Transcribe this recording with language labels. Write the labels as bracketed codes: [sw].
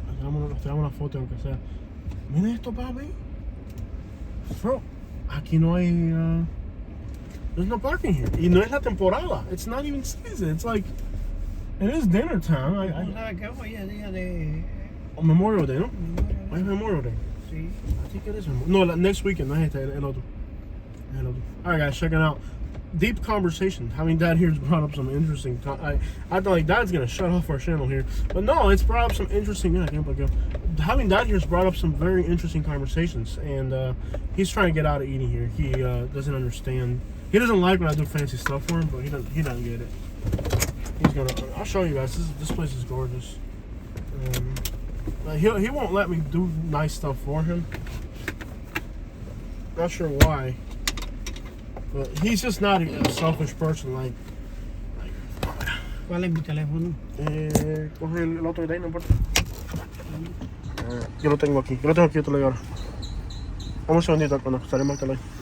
[es] Nos tiramos una foto aunque sea. Mira esto, papi. Bro, aquí no hay. [en] There's no parking here. [es] Y no es la temporada. [en] It's not even season. It's like. It is dinner time. [es] ¿Tú sabes que hoy es día de Memorial Day, ¿no? Memorial Hoy es Memorial Day. Sí. [en] I think it is Memorial. [es] No, [en] next weekend. [es] No es este, el otro. El otro. [en] Alright, guys, check it out. Deep conversation. Having Dad here has brought up some interesting. I thought like Dad's gonna shut off our channel here, but no, it's brought up some interesting. Yeah, I can't believe it. Having Dad here has brought up some very interesting conversations, and he's trying to get out of eating here. He doesn't understand. He doesn't like when I do fancy stuff for him, but he doesn't get it. He's gonna. I'll show you guys. This place is gorgeous. He won't let me do nice stuff for him. Not sure why. But he's just not a selfish person. Like [es] ¿Cuál es mi teléfono? coge el otro de ahí, no importa. Yo lo tengo aquí. Yo lo tengo aquí, yo te lo digo ahora. Vamos un segundito cuando estaré marcando ahí.